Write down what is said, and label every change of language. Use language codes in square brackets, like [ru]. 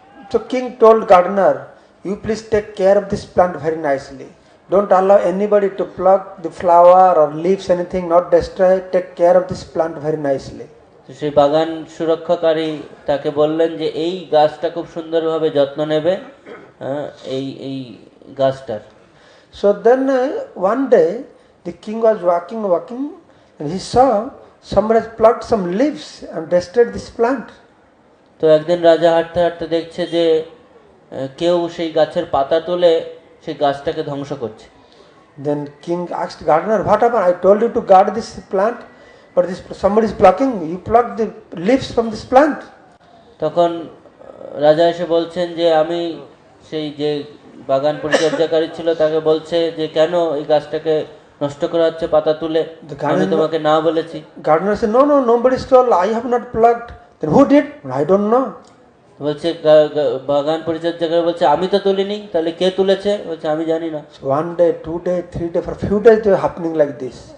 [en] So king told gardener, you please take care of this plant very nicely. Don't allow anybody to pluck the flower or leaves, anything, not destroy. Take care of this plant very nicely. [bn] সেই বাগান সুরক্ষাকারী তাকে বললেন যে এই গাছটা খুব সুন্দরভাবে যত্ন নেবে, এই গাছটার। [en] So then one day the king was walking and he saw somebody has plucked some leaves and destroyed this plant. [bn] তো একদিন রাজা হাঁটতে হাঁটতে দেখছে যে কেউ সেই গাছের পাতা তুলে সেই গাছটাকে ধ্বংস করছে। [en] Then king asked gardener, what happened? I told you to guard this plant, but this somebody is plucking. You plucked the leaves from this plant. [bn] তখন রাজা এসে বলছেন যে আমি সেই যে বাগান পরিচর্যাকারী ছিল তাকে বলছে যে কেন এই গাছটাকে নষ্ট করা হচ্ছে পাতা তুলে, আমি তোমাকে না বলেছি। [en] Gardener said, no, nobody stole. I have not plucked. Then who did? I don't know. [bn] বলছে বাগান পরিচর্যাকারী বলছে আমি তো তুলিনি, তাহলে কে তুলেছে? বলছে আমি জানি না। [en] So 1 day, 2 day, 3 day, for a few days they were happening like this.